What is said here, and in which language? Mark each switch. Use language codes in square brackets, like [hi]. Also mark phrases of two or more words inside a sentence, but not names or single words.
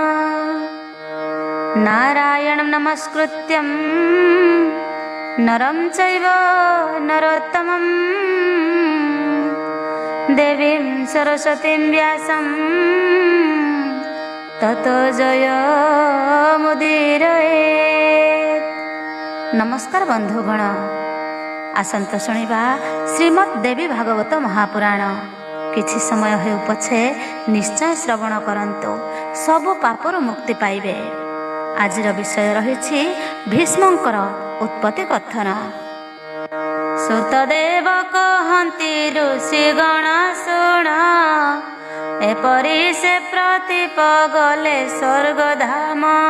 [sa] नारायणं नमस्कृत्यं नरं चैव नरोत्तमं देवीं सरस्वतीं व्यासं ततो जयमुदीरयेत्। [or] ନମସ୍କାର ବନ୍ଧୁଗଣ, ଆସନ୍ତୁ ଶୁଣିବା ଶ୍ରୀମଦ୍ ଦେବୀ ଭାଗବତ ମହାପୁରାଣ। କିଛି ସମୟ ହେଉ ପଛେ ନିଶ୍ଚୟ ଶ୍ରବଣ କରନ୍ତୁ, ସବୁ ପାପରୁ ମୁକ୍ତି ପାଇବେ। ଆଜିର ବିଷୟ ରହିଛି ଭୀଷ୍ମଙ୍କର ଉତ୍ପତ୍ତି କଥନ। ସୂତଦେବ କହନ୍ତି ଋଷିଗଣ ଶୁଣ, ଏପରି ସେ ପ୍ରତୀପ ଗଲେ ସ୍ୱର୍ଗଧାମ।